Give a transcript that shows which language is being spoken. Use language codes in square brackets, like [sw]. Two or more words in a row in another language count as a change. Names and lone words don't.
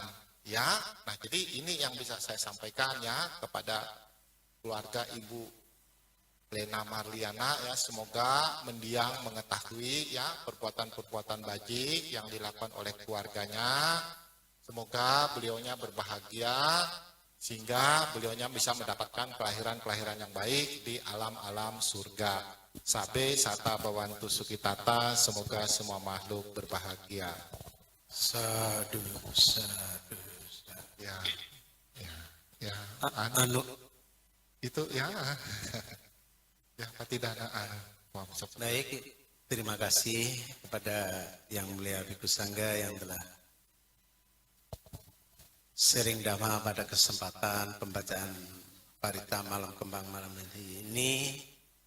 [id] Ya, nah jadi ini yang bisa saya sampaikan ya kepada keluarga Ibu Lena Marliana ya, semoga mendiang mengetahui ya perbuatan-perbuatan bajik yang dilakukan oleh keluarganya. Semoga beliaunya berbahagia sehingga beliaunya bisa mendapatkan kelahiran-kelahiran yang baik di alam-alam surga. [pi] Sabe sata bawantu sukitata, [id] semoga semua makhluk berbahagia. [pi] Sadu, sadu, sadu. [id] Ya, Anu, itu ya. Ya, patidanaan. baik, terima kasih kepada Yang Mulia Bhikkhu Sangga yang telah sharing dhamma pada kesempatan pembacaan parita malam kembang malam ini.